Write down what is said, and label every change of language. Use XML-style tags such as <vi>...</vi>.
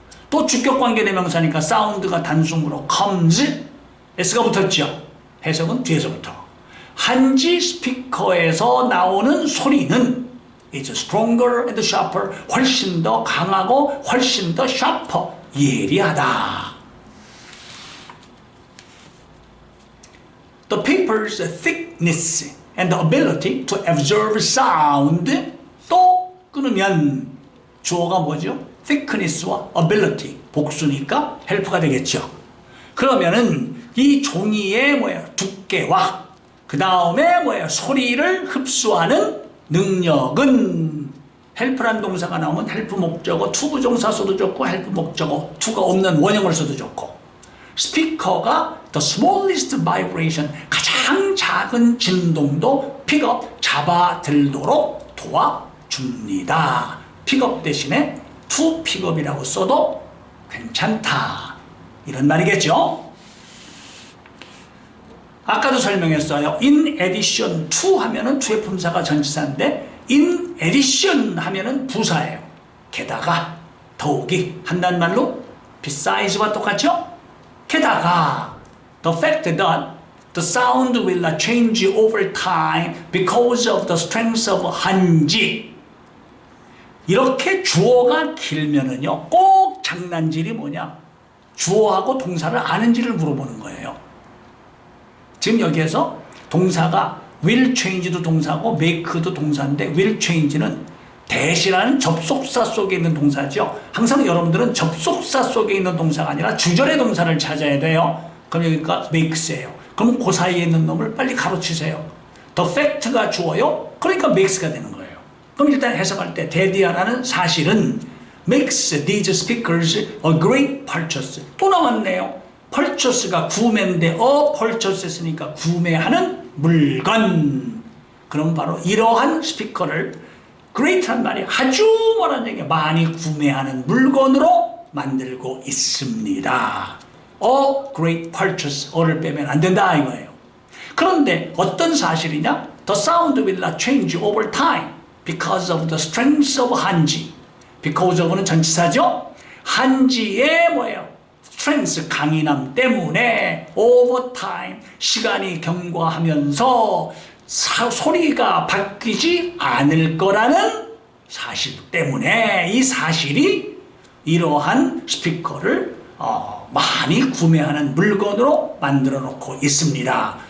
<ko>또 주격관계대명사니까 사운드가 단순으로 comes, s가 붙었죠. 해석은 뒤에서부터. 한지 스피커에서 나오는 소리는</ko> <en>is stronger and sharper,</en> <ko>훨씬 더 강하고 훨씬 더 sharper, 예리하다.</ko> <en>The paper's thickness and the ability to absorb sound.</en> <ko>또 끊으면 주어가 뭐죠? thickness와 ability, 복수니까 help가 되겠죠. 그러면은 이 종이의 두께와 그 다음에 소리를 흡수하는 능력은 help란 동사가 나오면 help 목적어 to 부정사 써도 좋고 help 목적어 to가 없는 원형을 써도 좋고 스피커가</ko> <en>the smallest vibration,</en> <ko>가장 작은 진동도 픽업, 잡아들도록 도와줍니다. 픽업 대신에 to 픽업이라고 써도 괜찮다, 이런 말이겠죠. 아까도 설명했어요.</ko> <en>in addition to</en> <ko>하면은 to의 품사가 전치사인데 in addition 하면은 부사예요. 게다가, 더욱이 한다는 말로 besides와 똑같죠?</ko> <en>게다가 the fact that the sound will change over time because of the strength of 한지.</en> <ko>이렇게 주어가 길면은요, 꼭 장난질이 뭐냐? 주어하고 동사를 아는지를 물어보는 거예요. 지금 여기에서 동사가</ko> <en>will change</en> <ko>도 동사고 make도 동사인데 will change는 대시라는 접속사 속에 있는 동사죠. 항상 여러분들은 접속사 속에 있는 동사가 아니라 주절의 동사를 찾아야 돼요. 그럼 여기가 makes예요. 그럼 그 사이에 있는 놈을 빨리 가로치세요. the fact가 주어요. 그러니까 makes가 되는 거예요. 그럼 일단 해석할 때 데디아라는 사실은</ko> <en>makes these speakers a great purchase.</en> <ko>또 나왔네요. purchase가 구매인데 purchase 했으니까 구매하는 물건. 그럼 바로 이러한 스피커를 great란 말이 아주 뭐라는 얘기야, 많이 구매하는 물건으로 만들고 있습니다.</ko> <en>A great purchase,</en> <ko>어를 빼면 안 된다 이거예요. 그런데 어떤 사실이냐?</ko> <en>The sound will not change over time because of the strength of 한지.</en> <ko>because of는 전치사죠. 한지의 strength, 강인함 때문에</ko> <en>over time,</en> <ko>시간이 경과하면서 소리가 바뀌지 않을 거라는 사실 때문에 이 사실이 이러한 스피커를 많이 구매하는 물건으로 만들어 놓고 있습니다.</ko>